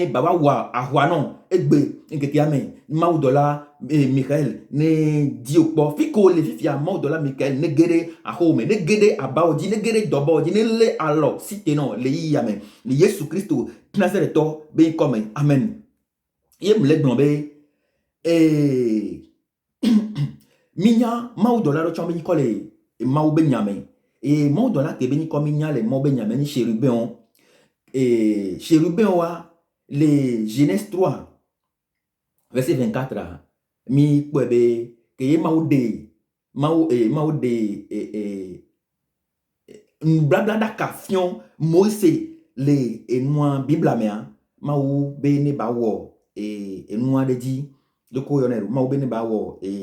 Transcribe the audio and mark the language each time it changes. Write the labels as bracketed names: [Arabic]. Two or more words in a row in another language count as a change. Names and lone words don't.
[Ewe] baba wɔ ahoa nɔ egbe ŋkekea me mawudɔla Mikael ne di o kpɔ fi ke wole fifia mawudɔla Mikael ne ge ɖe axome ne ge ɖe abawo dzi ne ge ɖe dɔbɔwo dzi ne lé alɔ site nɔ le yiyia me le Yesu Kristo Nazaretɔ be ŋkɔ me amen ye mle gblɔ be minya mawudɔla ɖe tsɔ be ŋkɔ le mawu be nya me eye mawudɔla ke be ŋkɔ mi nya le mawu be nya me ni chérubin wa le Genèse 3 verset 24 mi kpɔe be ke ye mawu de nubablaɖaka fiɔ Mose le enua Biblia mea mawu be ne ba wɔ enua ɖe dzi loko yɔnɛ do mawu be ne ba wɔ